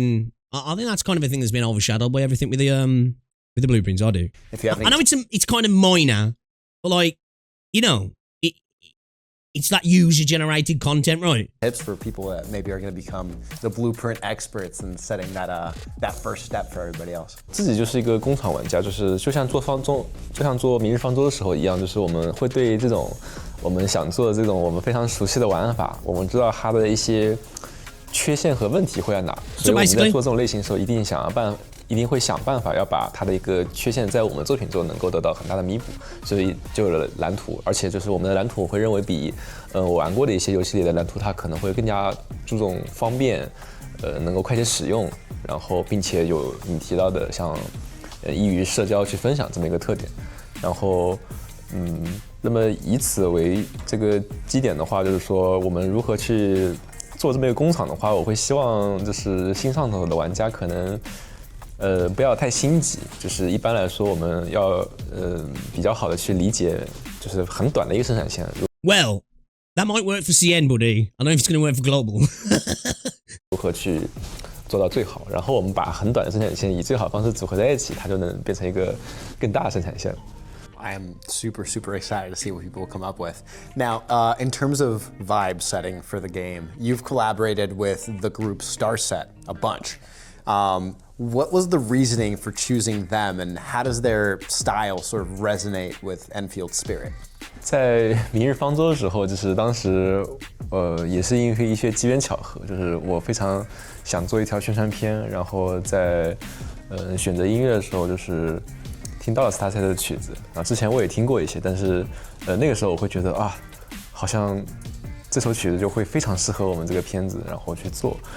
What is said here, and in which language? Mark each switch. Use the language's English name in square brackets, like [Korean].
[English] And I think that's kind of a thing that's been overshadowed by everything with the blueprints. I do. If you have I know it's kind of minor, but like, you know, it's that user-generated content, right? Tips for people that maybe are going to become the blueprint experts and setting that first step for everybody else. [Chinese] 自己就是一个工厂玩家，就像做明日方舟的时候一样，就是我们会对这种我们想做的这种我们非常熟悉的玩法，我们知道它的一些缺陷和问题会在哪，所以我们在做这种类型的时候，一定会想办法要把它的一个缺陷在我们作品中能够得到很大的弥补，所以就有了蓝图，而且就是我们的蓝图会认为比我玩过的一些游戏里的蓝图，它可能会更加注重方便，能够快捷使用，然后并且有你提到的像易于社交去分享这么一个特点，然后那么以此为这个基点的话，就是说我们如何去做这么一个工厂的话，我会希望就是新上头的玩家可能不要太心急，就是一般来说我们要比较好的去理解，就是很短的一个生产线。 [English] Well, that might work for CN, buddy. I don't know if it's going to work for global. [Chinese] 如何去做到最好，然后我们把很短的生产线以最好的方式组合在一起，它就能变成一个更大的生产线。 [English] I am super, super excited to see what people will come up with. Now, in terms of vibe setting for the game, you've collaborated with the group Starset a bunch. What was the reasoning for choosing them, and how does their style sort of resonate with Enfield's spirit? [Chinese] 在明日方舟的时候，就是当时也是因为一些机缘巧合，就是我非常想做一条宣传片，然后在选择音乐的时候，就是听到了 Starset 的曲子，然后之前我也听过一些，但是那个时候我会觉得啊，好像这首曲子就会非常适合我们这个片子，然后去做。